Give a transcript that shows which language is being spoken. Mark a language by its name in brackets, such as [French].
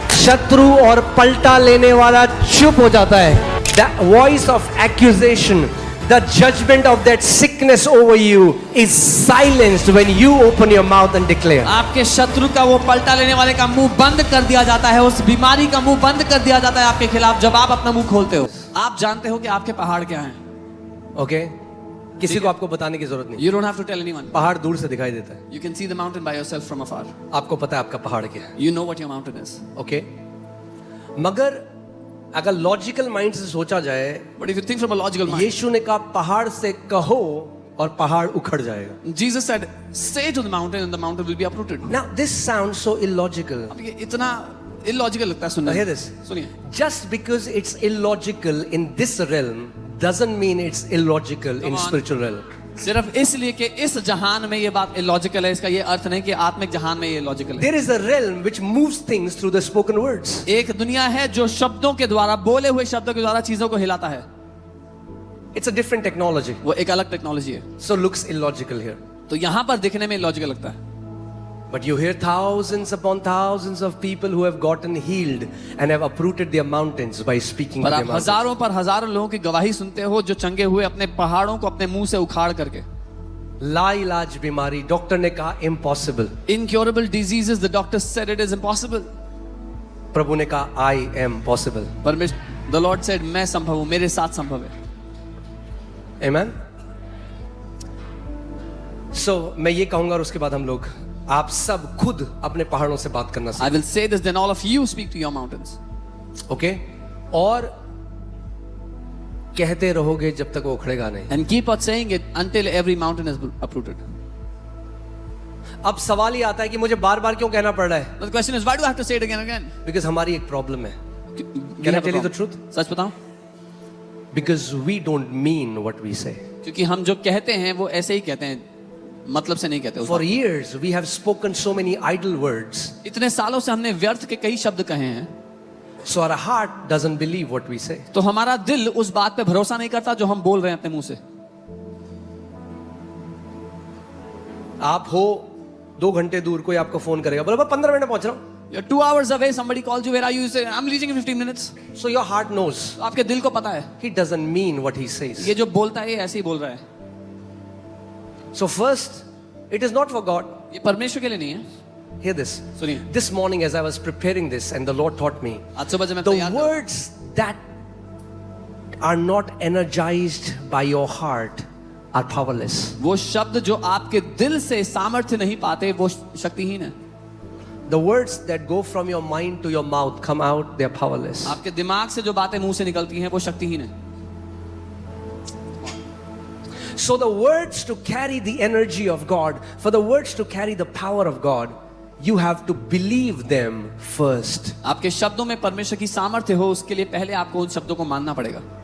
[Hindi] शत्रु और पलटा लेने वाला चुप हो जाता है. [English] The voice of accusation, the judgment of that sickness over you is silenced when you open your mouth and declare. [Hindi] आपके शत्रु का वो पलटा लेने वाले का मुंह बंद कर दिया जाता है, उस बीमारी का मुंह बंद कर दिया जाता है आपके खिलाफ जब आप अपना मुंह खोलते हो. आप जानते हो कि आपके पहाड़ क्या हैं. ओके किसी को आपको बताने की जरूरत नहीं. [English] You don't have to tell anyone. [Hindi] पहाड़ दूर से दिखाई देता है. [English] You can see the mountain by yourself from afar. [Hindi] आपको पता है आपका पहाड़ क्या है. [English] You know what your mountain is. [Hindi] Okay मगर अगर लॉजिकल माइंड से सोचा जाए, [English] But if you think from a logical mind, [Hindi] यीशु ने कहा पहाड़ से कहो और पहाड़ उखड़ जाएगा. [English] Jesus said, say to the mountain and the mountain will be uprooted. Now this sounds so illogical. [Hindi] अब ये इतना illogical लगता है सुनने [English] Hear [Hindi] में. [English] this. [Hindi] सुनिए. [English] Just because it's illogical in this realm doesn't mean it's illogical in Come on. spiritual realm. [Hindi] सिर्फ इसलिए कि इस जहान में ये बात illogical है, इसका ये अर्थ नहीं कि आत्मिक जहान में ये logical है. [English] There is a realm which moves things through the spoken words. [Hindi] एक दुनिया है जो शब्दों के द्वारा, बोले हुए शब्दों के द्वारा चीजों को हिलाता है. [English] It's a different technology. [Hindi] वो एक अलग टेक्नोलॉजी है. [English] So looks illogical here. [Hindi] तो यहाँ पर दिखने में लॉजिकल लगता है. [English] But you hear thousands upon thousands of people who have gotten healed and have uprooted their mountains by speaking to their [Hindi] आप [English] mountains. [Hindi] हजारों पर हजारों लोगों की गवाही सुनते हो जो चंगे हुए अपने पहाड़ों को अपने मुंह से उखाड़ करके. लाइलाज बीमारी डॉक्टर ने कहा impossible. [English] Incurable diseases, the doctor said it is impossible. [Hindi] प्रभु ने कहा [English] I am possible. [Hindi] परमेश्वर, [English] the Lord said, [Hindi] मैं संभव हूं, मेरे साथ संभव है. [English] Amen. [Hindi] So मैं ये कहूंगा और उसके बाद हम लोग आप सब खुद अपने पहाड़ों से बात करना [English] I will say this, then all of you speak to your mountains. [Hindi] Okay और कहते रहोगे जब तक वो उखड़ेगा नहीं. [English] And keep on saying it until every mountain is uprooted. [Hindi] अब सवाल ही आता है कि मुझे बार बार क्यों कहना पड़ रहा है. [English] But the question is, why do I have to say it again and again? [Hindi] Because हमारी एक प्रॉब्लम है. [English] We Can I have a tell you the problem. truth? [Hindi] सच बताऊं? [English] Because we don't mean what we say. [Hindi] क्योंकि हम जो कहते हैं वो ऐसे ही कहते हैं, मतलब से नहीं कहते. [English] For years we have spoken so many idle words. [Hindi] इतने सालों से हमने व्यर्थ के कई शब्द कहे हैं. [English] So our heart doesn't believe what we say. [Hindi] तो हमारा दिल उस बात पे भरोसा नहीं करता जो हम बोल रहे हैं अपने मुंह से. आप हो 2 घंटे दूर, कोई आपको फोन करेगा, बोलो 15 मिनट में पहुंच रहा हूं. [English] You're 2 hours away, somebody calls you, where are you? You say, I'm reaching in 15 minutes. So your heart knows. [Hindi] आपके दिल को पता है [English] He doesn't mean what he says. [Hindi] ये जो बोलता है ये ऐसे ही बोल रहा है. [English] So first, it is not for God. [Hindi] ये परमेश्वर के लिए नहीं है. [English] Hear this. [Hindi] सुनिए. [English] This morning as I was preparing this and the Lord taught me, [Hindi] आज सुबह जब मैं [English] the [Hindi] तैयार था, [English] words that are not energized by your heart are powerless. [Hindi] वो शब्द जो आपके दिल से सामर्थ्य नहीं पाते वो शक्तिहीन है. [English] The words that go from your mind to your mouth come out, they are powerless. [Hindi] आपके दिमाग से जो बातें मुंह से निकलती हैं वो शक्तिहीन है. [English] So the words to carry the energy of God, for the words to carry the power of God, you have to believe them first. [Hindi] आपके शब्दों में परमेश्वर की सामर्थ्य हो उसके लिए पहले आपको उन शब्दों को मानना पड़ेगा.